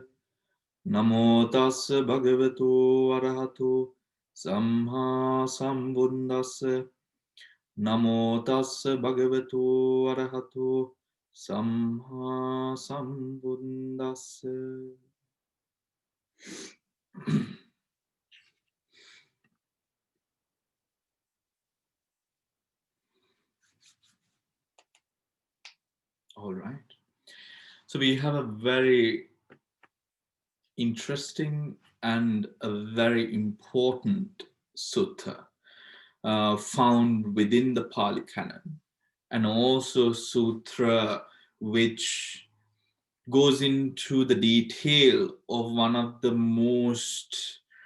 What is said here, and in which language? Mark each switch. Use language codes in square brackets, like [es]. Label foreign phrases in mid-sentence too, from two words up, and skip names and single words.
[pi] Namo tassa bhagavato arahato samma sambuddhassa. Namo tassa bhagavato arahato samma sambuddhassa. [en] All right. So we have a very interesting and a very important sutta found within the Pali Canon, and also sutra which goes into the detail of one of the most